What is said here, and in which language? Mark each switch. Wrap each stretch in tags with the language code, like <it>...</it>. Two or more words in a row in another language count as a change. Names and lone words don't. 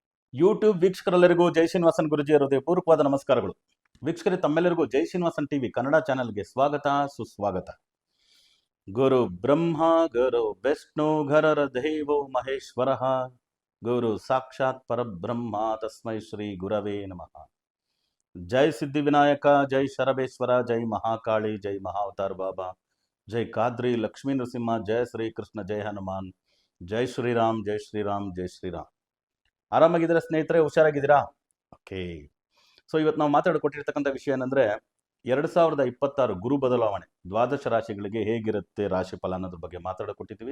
<kn>ಯೂಟ್ಯೂಬ್ ವೀಕ್ಷಕರೆಲ್ಲರಿಗೂ ಜೈ ಶ್ರೀನಿವಾಸನ್ ಗುರುಜಿ ಹೃದಯಪೂರ್ವಕವಾದ ನಮಸ್ಕಾರಗಳು. ವೀಕ್ಷಕರೇ, ತಮ್ಮೆಲ್ಲರಿಗೂ ಜೈ ಶ್ರೀನಿವಾಸನ್ ಟಿವಿ ಕನ್ನಡ ಚಾನೆಲ್ಗೆ ಸ್ವಾಗತ ಸುಸ್ವಾಗತ.</kn> <sa>ಗುರು ಬ್ರಹ್ಮ ಗುರು ವಿಷ್ಣು ಘರರ ದೈವೋ ಮಹೇಶ್ವರ, ಗುರು ಸಾಕ್ಷಾತ್ ಪರಬ್ರಹ್ಮ ತಸ್ಮೈ ಶ್ರೀ ಗುರವೇ ನಮಃ.</sa> <kn>ಜೈ ಸಿದ್ಧಿವಿನಾಯಕ, ಜೈ ಶರಬೇಶ್ವರ, ಜೈ ಮಹಾಕಾಳಿ, ಜೈ ಮಹಾವತಾರ್ ಬಾಬಾ, ಜೈ ಕಾದ್ರಿ ಲಕ್ಷ್ಮೀ ನರಸಿಂಹ, ಜೈ ಶ್ರೀಕೃಷ್ಣ, ಜೈ ಹನುಮಾನ್, ಜೈ ಶ್ರೀರಾಮ್, ಜೈ ಶ್ರೀರಾಮ್, ಜೈ ಶ್ರೀರಾಮ್. ಆರಾಮಾಗಿದ್ದೀರಾ ಸ್ನೇಹಿತರೆ? ಹುಷಾರಾಗಿದ್ದೀರಾ? ಓಕೆ. ಸೊ ಇವತ್ತು ನಾವು ಮಾತಾಡಿಕೊಟ್ಟಿರ್ತಕ್ಕಂಥ ವಿಷಯ ಏನಂದರೆ 2026 ಗುರು ಬದಲಾವಣೆ ದ್ವಾದಶ ರಾಶಿಗಳಿಗೆ ಹೇಗಿರುತ್ತೆ ರಾಶಿ ಫಲ ಅನ್ನೋದ್ರ ಬಗ್ಗೆ ಮಾತಾಡಿಕೊಟ್ಟಿದ್ದೀವಿ.</kn>